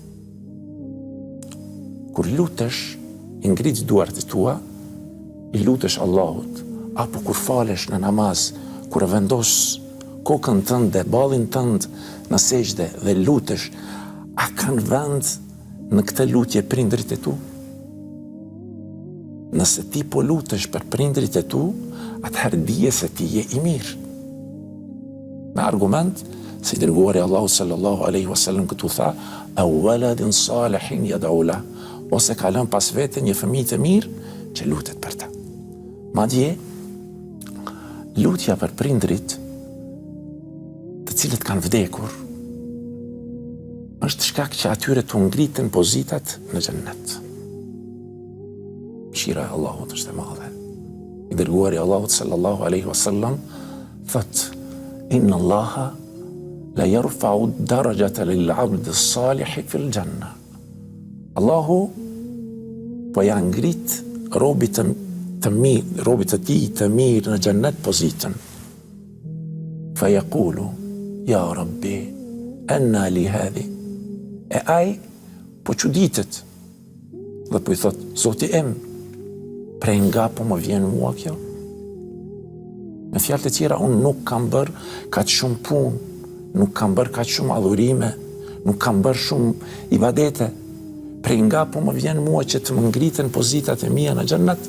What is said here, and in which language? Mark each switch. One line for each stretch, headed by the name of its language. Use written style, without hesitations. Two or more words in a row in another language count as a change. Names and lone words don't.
Albanian: Kur lutesh, i ngriç duart e tua, i lutesh Allahut, apo kur falesh në namaz, kur vendos kokën tënde, ballin tënd në sejdë dhe lutesh, a kanë vend në këtë lutje prindërit e tu? Nëse ti po lutesh për prindërit e tu, atëherë dije se ti je i mirë. Me argument, si dërguari Allahu
Arabic: صلى الله عليه وسلم
Albanian: këtu tha:
Arabic: أو ولد صالح يدعو له,
Albanian: ose ka lënë pas vete një fëmijë të mirë që lutet për ta. Madje, lutja për prindrit të cilët kanë vdekur është shkak që atyre të ngriten pozitat në xhennet. Mëshira e Allahut është e madhe. I dërguari Allahut
Arabic: صلى الله عليه وسلم
Albanian: thot:
Arabic: إن الله ليرفع الدرجة للعبد الصالح في الجنة.
Albanian: Allahu po ja ngrit robit të tij të mirë në xhennet pozitën.
Arabic: فيقول يا رب أنى لي هذه.
Albanian: E ai po çuditet dhe po i thot: Zoti im, prej nga po më vjen mua kjo? Me fjalë të tjera, unë nuk kam bërë kaq shumë punë, nuk kam bërë kaq shumë adhurime, nuk kam bërë shumë ibadete, prej nga po më vjen mua që të më ngriten pozitat e mia në xhennet?